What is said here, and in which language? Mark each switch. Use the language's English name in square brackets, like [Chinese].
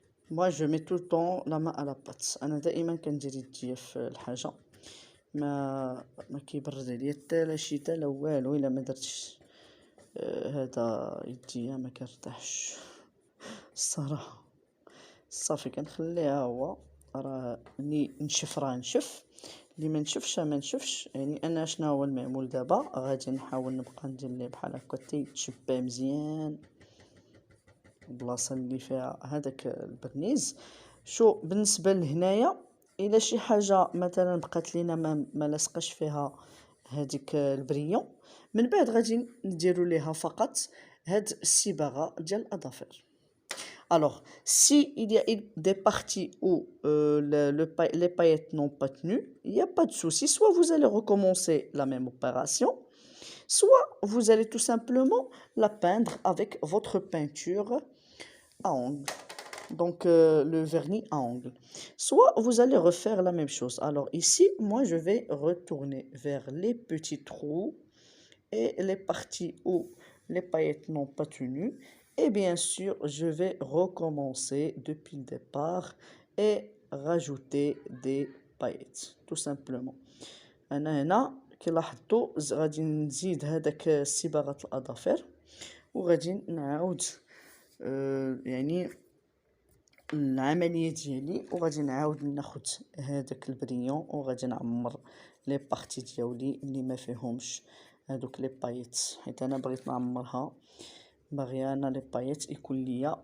[French] moi je mets tout le temps la main à la pâte. [Arabic] انا دائما كندير يديا في الحاجه، ما كيبرد عليا حتى لا شتا لا والو الا ما درتش هذا يديا ما كنرتاحش الصراحه. صافي كنخليها هو راه اللي نشف راه نشف، اللي ما نشفش ما نشفش. يعني انا شنو هو المعمول دابا، غادي نحاول نبقى ندير ليه بحال هكا حتى يتشبع مزيان البلاصه اللي فيها هذاك البرنيز. شو بالنسبه لهنايا الا شي حاجه مثلا بقات لينا ما لصقش فيها هذيك البريون، من بعد غادي نديروا ليها فقط هاد الصباغه ديال الاظافر. [French] Alors, si il y a des parties où les paillettes n'ont pas tenu, il n'y a pas de souci. Soit vous allez recommencer la même opération, soit vous allez tout simplement la peindre avec votre peinture à ongles. Donc, le vernis à ongles. Soit vous allez refaire la même chose. Alors ici, moi, je vais retourner vers les petits trous et les parties où les paillettes n'ont pas tenu. Et bien sûr, je vais recommencer depuis le départ et rajouter des paillettes, tout simplement. [Arabic] أنا هنا كي لاحظتوا غادي نزيد هذاك صباغة الأظافر، وغادي نعاود يعني العملية ديالي، وغادي نعاود ناخد هذاك البريون وغادي نعمر لي بارتي ديالي اللي ما فيهمش هذوك لي بايت، حيت انا بغيت نعمرها، باغيه انا لي بايت يكون ليا.